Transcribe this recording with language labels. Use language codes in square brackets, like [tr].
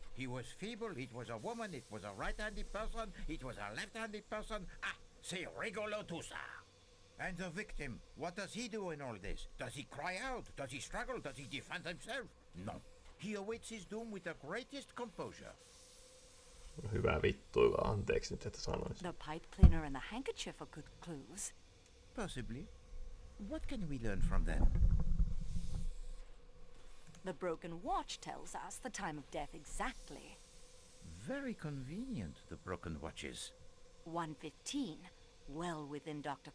[en] He was feeble, it was a woman, it was a right-handed person, it was a left-handed person. [fr] Ah, c'est rigolo tout ça. [en] And the victim, what does he do in all this? Does he cry out? Does he struggle? Does he defend himself? No. He awaits his doom with the greatest composure. [fi] Hyvä vittuilla, anteeksi nyt, että sanoisin. [en] The pipe cleaner and the handkerchief are good clues. Possibly. What can we learn from them? The broken watch tells us the time of death exactly. Very convenient, the broken watches. 1:15, well within Dr.